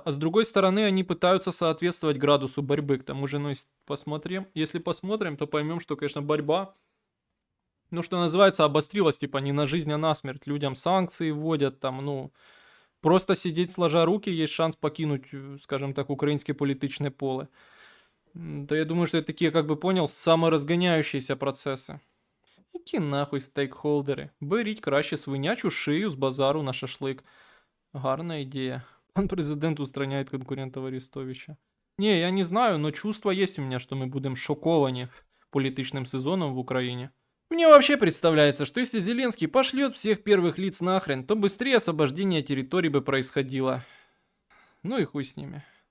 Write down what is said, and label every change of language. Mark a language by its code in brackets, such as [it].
[ru] А с другой стороны, они пытаются соответствовать градусу борьбы. К тому же, ну, если посмотрим, то поймем, что, конечно, борьба, ну, что называется, обострилась, типа, не на жизнь, а на смерть. Людям санкции вводят, там, ну, просто сидеть сложа руки, есть шанс покинуть, скажем так, украинские політичне поле. То я думаю, что это такие, как бы понял, саморазгоняющиеся процессы. [uk] Які нахуй стейкхолдери? Беріть краще свинячу шию з базару на шашлик. Гарна ідея. [ru] Пан президент устраняет конкурентов Арестовича. Не, я не знаю, но чувство есть у меня, что мы будем шокированы политичным сезоном в Украине. Мне вообще представляется, что если Зеленский пошлет всех первых лиц нахрен, то быстрее освобождение территорий бы происходило. Ну и хуй с ними.